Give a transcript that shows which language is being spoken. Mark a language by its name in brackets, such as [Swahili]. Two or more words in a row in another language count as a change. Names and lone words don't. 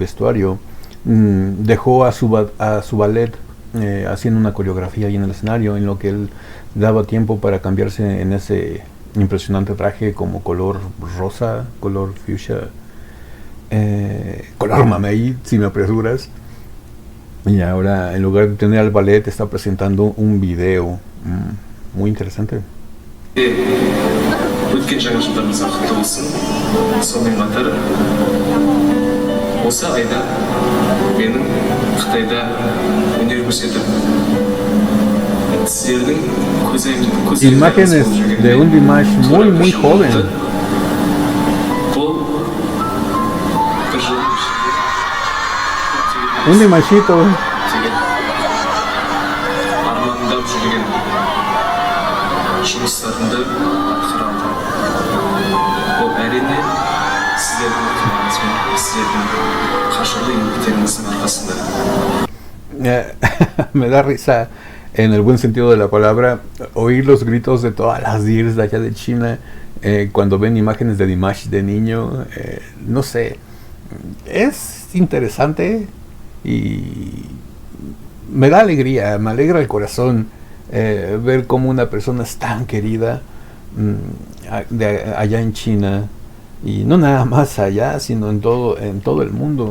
[Spanish] vestuario, dejó a su ballet haciendo una coreografía ahí en el escenario, en lo que él daba tiempo para cambiarse en ese impresionante traje como color rosa, color fuchsia, color mamey, si me apresuras. Y ahora, en lugar de tener al ballet, está presentando un video muy interesante. [Kazakh] Өткен жаңа жылдарыңыз құтты болсын. Сонымен қатар осы айда менің Қытайда өнер көрсетіп сіздердің [Spanish] imágenes de un Dimash muy joven. Un Dimashito. [Kazakh] Армандап жүрген жұмыстарымды атқарамын. Бұл әрине сіздердің ықыласымен, сіздердің қажырлы еңбектеріңіздің арқасында. [Spanish] Me da risa, en el buen sentido de la palabra, oír los gritos de todas las DIRs de allá de China cuando ven imágenes de Dimash de niño. No sé, es interesante y me da alegría, me alegra el corazón ver cómo una persona es tan querida allá en China, y no nada más allá, sino en todo el mundo.